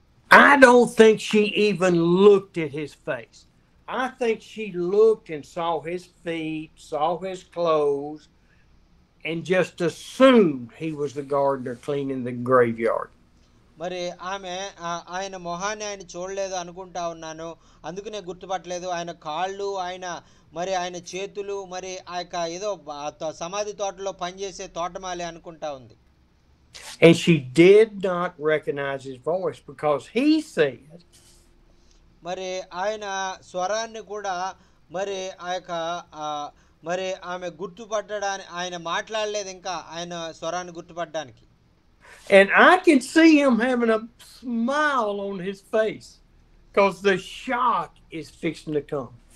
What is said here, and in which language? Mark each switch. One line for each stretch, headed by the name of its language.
English: I don't think she even looked at his face. I think she looked and saw his feet, saw his clothes, and just assumed he was the gardener cleaning the graveyard.
Telugu: మరి ఆమె ఆయన మొహాన్ని ఆయన చూడలేదు అనుకుంటా ఉన్నాను, అందుకనే గుర్తుపట్టలేదు. ఆయన కాళ్ళు, ఆయన చేతులు మరి ఆ యొక్క ఏదో సమాధి తోటలో పనిచేసే తోటమాలి అనుకుంటా ఉంది.
English: And she did not recognize his voice because he said,
Telugu: మరి ఆయన స్వరాన్ని కూడా మరి ఆ యొక్క మరి ఆమె గుర్తుపట్టడానికి ఆయన మాట్లాడలేదు, ఇంకా ఆయన స్వరాన్ని గుర్తుపట్టడానికి.
English: and I can see him having a smile on his face because the shock is fixing to come.